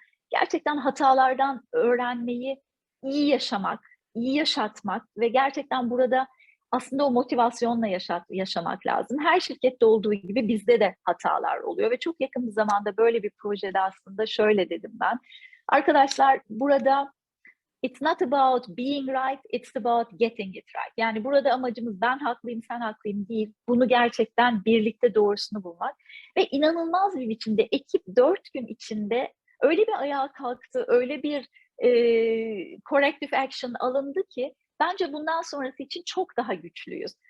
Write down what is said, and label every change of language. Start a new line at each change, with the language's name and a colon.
Turkish: Gerçekten hatalardan öğrenmeyi, iyi yaşamak, iyi yaşatmak ve gerçekten burada aslında o motivasyonla yaşamak lazım. Her şirkette olduğu gibi bizde de hatalar oluyor ve çok yakın bir zamanda böyle bir projede aslında şöyle dedim ben: arkadaşlar, burada
English: It's not about being right, it's about getting it right.
Turkish: Yani burada amacımız ben haklıyım, sen haklıyım değil. Bunu gerçekten birlikte doğrusunu bulmak. Ve inanılmaz bir biçimde ekip 4 gün içinde öyle bir ayağa kalktı, öyle bir corrective action alındı ki bence bundan sonrası için çok daha güçlüyüz.